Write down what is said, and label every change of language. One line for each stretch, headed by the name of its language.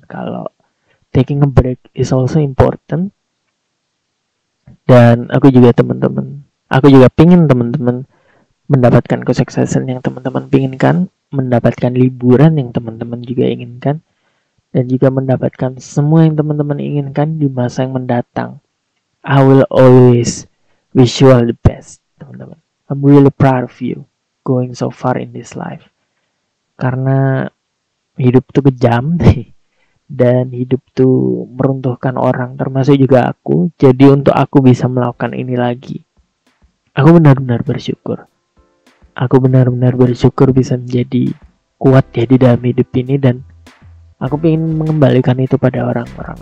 English: Kalau taking a break is also important.
Indonesian: Dan aku juga pingin teman-teman mendapatkan kesuksesan yang teman-teman pinginkan, mendapatkan liburan yang teman-teman juga inginkan, dan juga mendapatkan semua yang teman-teman inginkan di masa yang mendatang.
English: I will always wish you all the best, teman-teman. I'm really proud of you going so far in this life.
Indonesian: Karena hidup tuh kejam dan hidup tuh meruntuhkan orang, termasuk juga aku. Jadi untuk aku bisa melakukan ini lagi, Aku benar-benar bersyukur. Aku benar-benar bersyukur bisa menjadi kuat ya di dalam hidup ini, dan aku ingin mengembalikan itu pada orang-orang.